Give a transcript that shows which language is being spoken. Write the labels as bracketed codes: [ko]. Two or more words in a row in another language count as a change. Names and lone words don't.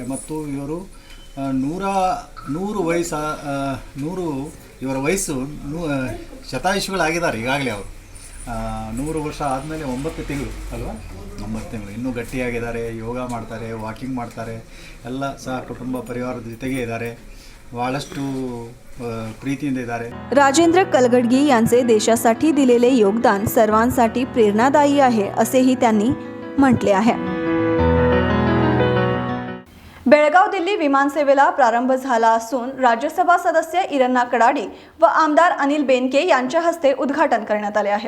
[kn] ಮತ್ತು ಇವರು 100 ಇವರ ವಯಸ್ಸು ಶತಾಯುಷಿಗಳಾಗಿದ್ದಾರೆ ಈಗಾಗಲೇ. ಅವರು 100 ವರ್ಷ ಆದಮೇಲೆ 9 ತಿಂಗಳು ಅಲ್ವಾ, 9 ತಿಂಗಳು ಇನ್ನೂ ಗಟ್ಟಿಯಾಗಿದ್ದಾರೆ. ಯೋಗ ಮಾಡ್ತಾರೆ, ವಾಕಿಂಗ್ ಮಾಡ್ತಾರೆ, ಎಲ್ಲ ಸಹ ಕುಟುಂಬ ಪರಿವಾರದ ಜೊತೆಗೆ ಇದ್ದಾರೆ. ಭಾಳಷ್ಟು ಪ್ರೀತಿನೇ ಇದ್ದಾರೆ. [mr] राजेंद्र कलघडगी यांचे देशासाठी दिलेले योगदान सर्वांसाठी प्रेरणादायी आहे असेही त्यांनी म्हटले आहे. बेळगाव दिल्ली विमानसेवेला प्रारंभ झाला असून राज्यसभा सदस्य इरन्ना कडाडी व आमदार अनिल बेनके यांच्या हस्ते उद्घाटन करण्यात आले आहे.